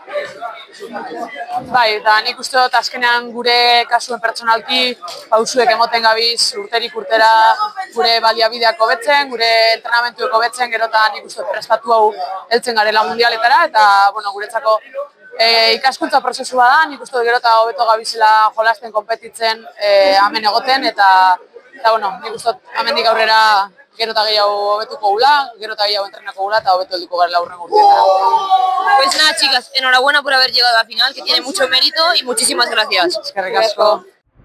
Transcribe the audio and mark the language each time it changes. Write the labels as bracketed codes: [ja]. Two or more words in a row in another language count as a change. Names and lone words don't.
[eu] Bai, eta nik uste dut azkenean gure kasuen pertsonalki pausuek emoten gabiz urterik urtera gure baliabideak hobetzen, gure entrenamentuek hobetzen, gero eta nik uste dut prestatu hau heltzen garela mundialetara, eta guretzako ikaskuntza prozesua da, nik uste dut gero eta hobeto gabizela jolasten, konpetitzen, hemen egoten, eta nik uste dut hemendik aurrera gero eta gehiago hobetuko gula, gero eta gehiago entrenako gula, eta hobetu helduko garela hurrengo urteetara. [es] Pues nada, chicas, enhorabuena por haber llegado a la final, que tiene mucho mérito y muchísimas gracias. [eu] Eskerrik asko.